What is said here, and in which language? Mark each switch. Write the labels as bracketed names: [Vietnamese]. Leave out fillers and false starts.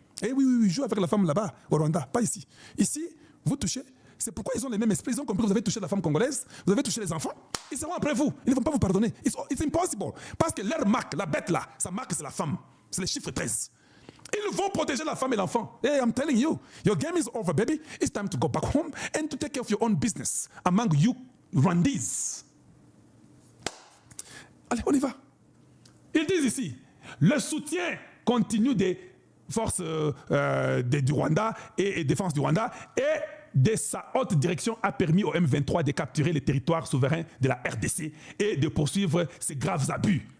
[French] Eh oui, joue avec la femme là-bas au Rwanda, pas ici. Ici vous touchez, c'est pourquoi ils ont les mêmes esprits. Ils ont compris que vous avez touché la femme congolaise, vous avez touché les enfants, ils seront après vous, ils ne vont pas vous pardonner. [English] It's impossible, [French] parce que leur marque, la bête là, sa marque c'est la femme, c'est le chiffre 13. Ils vont protéger la femme et l'enfant. [English] Hey, I'm telling you, your game is over, baby. It's time to go back home and to take care of your own business among you Rwandese. [French] Allez, on y va. Ils disent ici, le soutien continu des forces du Rwanda et défense du Rwanda et de sa haute direction a permis au M23 de capturer les territoires souverains de la RDC et de poursuivre ces graves abus.